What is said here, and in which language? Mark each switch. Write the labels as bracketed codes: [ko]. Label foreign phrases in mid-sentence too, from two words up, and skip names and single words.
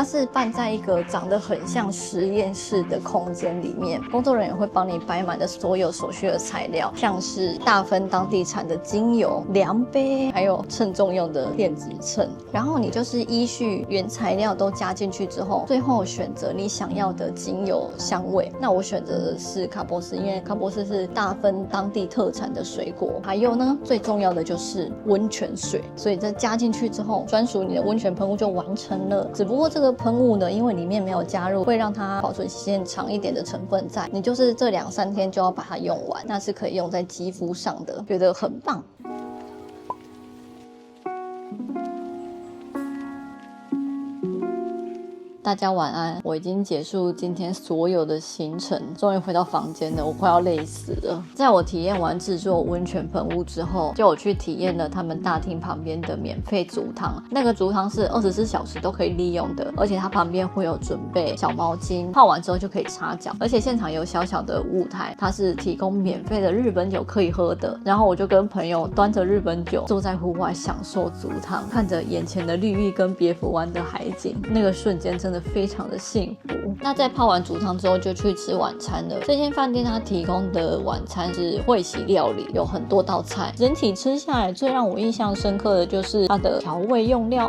[zh] 是辦在一個長得很像實驗室的空間裡面，工作人員會幫你擺滿的所有所需的材料，像是大分當地產的精油、量杯，還有稱重用的電子秤，然後你就是依序原材料都加進去之後，最後選擇你想要的精油香味。那我選擇的是卡波斯，因為卡波斯是大分當地特產的水果，還有呢最重要的就是溫泉水，所以这加進去之後，專屬你的溫泉噴霧就完成了。只不過這個噴霧呢，因為裡面沒有加入會讓它保存時間長一點的成分在，你就是這2-3天就要把它用完，那是可以用在肌膚上的，覺得很棒。大家晚安，我已經結束今天所有的行程，終於回到房間了，我快要累死了。在我體驗完製作溫泉噴霧之後，就有去體驗了他們大廳旁邊的免費足湯。那個足湯是24小時都可以利用的，而且它旁邊會有準備小毛巾，泡完之後就可以擦腳，而且現場有小小的舞台，它是提供免費的日本酒可以喝的。然後我就跟朋友端着日本酒坐在戶外享受足湯，看着眼前的綠意跟別府灣的海景，那個瞬間真的非常的幸福。那在泡完足湯之後就去吃晚餐了。這間飯店它提供的晚餐是會席料理，有很多道菜，整體吃下來最讓我印象深刻的就是它的調味用料。